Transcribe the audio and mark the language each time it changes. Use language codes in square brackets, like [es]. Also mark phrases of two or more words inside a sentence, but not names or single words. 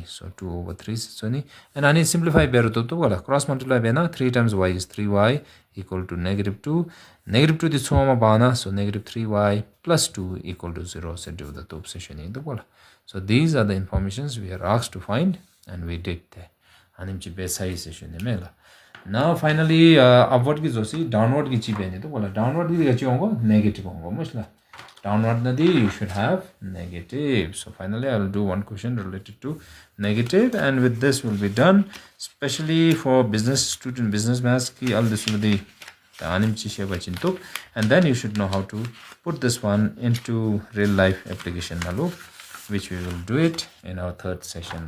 [en] So 2 over 3 and I need simplify cross multiply 3 times y is 3y equal to negative 2. Negative 2 is so negative 3y plus 2 equal to 0. So these are the informations we are asked to find and we did now finally upward ki downward ki downward ki negative downward nadi you should have negative. So finally I will do one question related to negative and with this will be done, especially for business student business maths ki all this will be and then you should know how to put this one into real life application which we will do it in our third session.